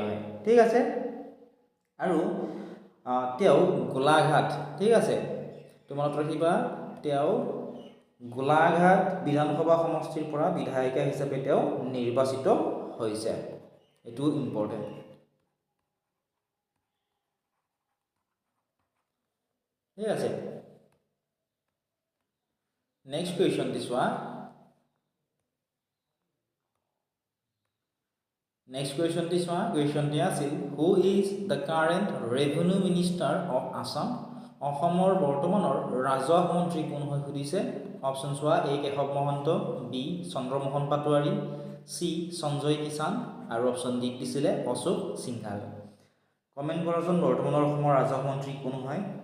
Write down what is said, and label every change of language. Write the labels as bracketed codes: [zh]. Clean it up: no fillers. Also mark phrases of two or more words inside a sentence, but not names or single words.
[as] হয় ঠিক আছে আৰু তেওঁ গোলাঘাট ঠিক আছে তোমালোক ৰাখিবা তেওঁ গোলাঘাট বিধানসভা সমষ্টিৰ পৰা বিধায়িকা হিচাপে তেওঁ নিৰ্বাচিত হৈছে এটো ইম্পৰ্টেণ্ট ঠিক আছে [en] next question this Next question this one. Question [as] দিয়া আছিল [en] who is the current revenue minister of Assam? [as] অসমৰ বৰ্তমানৰ ৰাজহ মন্ত্ৰী কোন হয় সুধিছে অপচন চোৱা এ কেশৱ মহন্ত বি চন্দ্ৰমোহন পাটোৱাৰী সি সঞ্জয় কিষাণ আৰু অপচন ডি দিছিলে অশোক সিংঘাল কমেন্ট কৰাচোন বৰ্তমানৰ অসমৰ ৰাজহ মন্ত্ৰী কোন হয়